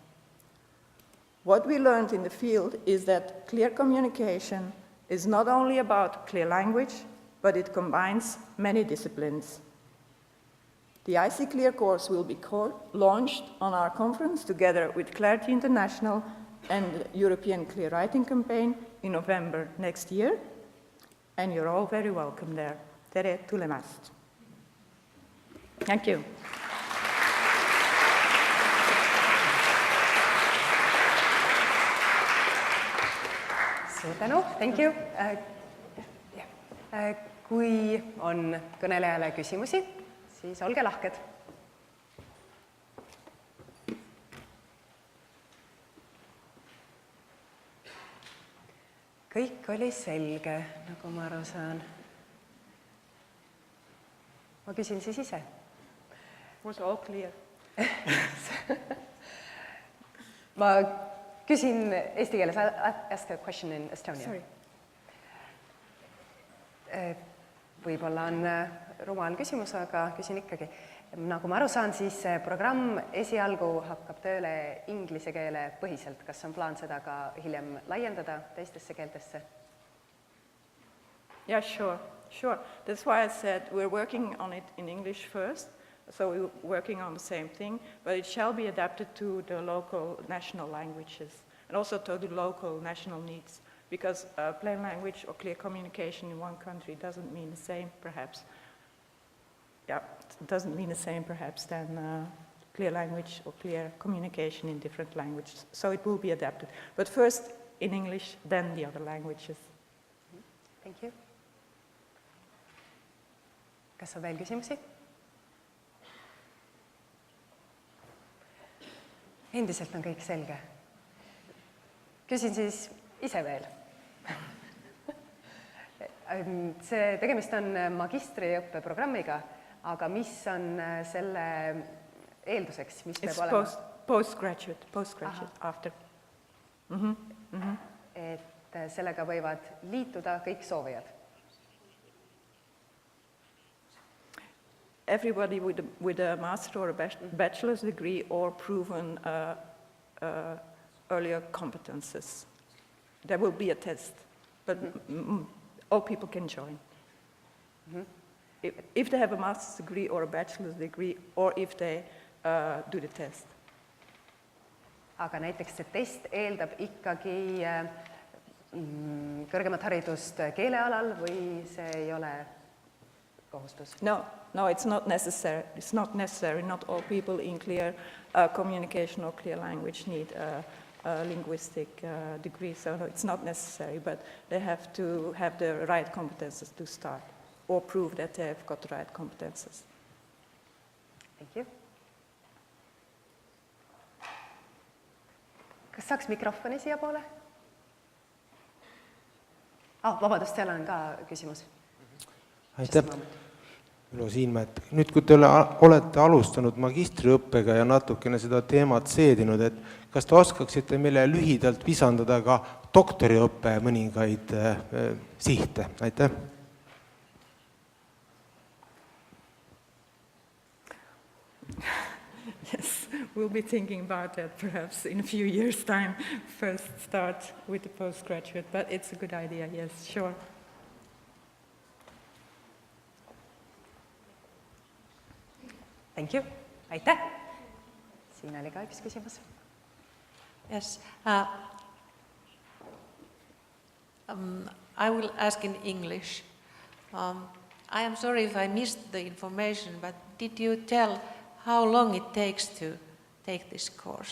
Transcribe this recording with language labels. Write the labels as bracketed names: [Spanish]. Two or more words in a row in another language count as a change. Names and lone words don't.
[English] What we learned in the field is that clear communication is not only about clear language, but it combines many disciplines. The IC Clear course will be launched on our conference together with Clarity International and the European Clear Writing Campaign in November next year, and you're all very welcome there. [Estonian] Tere tulemast. [English] Thank you. [Estonian] Suur tänu, [English] thank you. [Estonian] Kui on kõnelejale küsimusi, siis olge lahked. Kõik oli selge, nagu ma aru saan. Ma küsin siis ise. [English] Was all clear? [Estonian] Ma küsin eesti keeles. [English] Ask a question in Estonia. Sorry. [Estonian] Võib-olla on rumal küsimus, aga küsin ikkagi. Nagu ma aru saan, siis programm esialgu hakkab tööle inglise keele põhiselt. Kas on plaan seda ka hiljem laiendada teistesse keeltesse? [English] Yeah, sure. That's why I said we're working on it in English first. So we're working on the same thing, but it shall be adapted to the local national languages and also to the local national needs, because plain language or clear communication in one country doesn't mean the same, perhaps. Yeah, it doesn't mean the same, perhaps, than clear language or clear communication in different languages. So it will be adapted. But first in English, then the other languages. Thank you. [Estonian] Kas on veel küsimusi? Endiselt on kõik selge. Küsin siis ise veel. Tegemist on magistriõppeprogrammiga, aga mis on selle eelduseks? Mis peab olema? [English] Postgraduate, after. [Estonian] Et sellega võivad liituda kõik soovijad? [English] Everybody with a master or a bachelor's degree or proven earlier competences. There will be a test, but all people can join. if they have a master's degree or a bachelor's degree, or if they do the test. [Estonian] Aga näiteks see test eeldab ikkagi kõrgemat haridust keelealal või see ei ole kohustus? [English] No, it's not necessary. It's not necessary. Not all people in clear communication or clear language need a linguistic degree, so no, it's not necessary, but they have to have the right competences to start, or prove that they have got the right competences. Thank you. [Estonian] Kas saaks mikrofoni siia poole? Vabandust, seal on ka küsimus. Aitäh. Nüüd, kui te olete alustanud magistriõppega ja natukene seda teemat seedinud, et kas te oskaksite meile lühidalt visandada ka doktoriõppe mõningaid sihte? Aitäh. [English] Yes, we'll be thinking about that perhaps in a few years' time. First start with the postgraduate, but it's a good idea, yes, sure. Thank you. [Estonian] Aitäh. Siin oli ka üks küsimus. [English] Yes. I will ask in English. I am sorry if I missed the information, but did you tell how long it takes to take this course?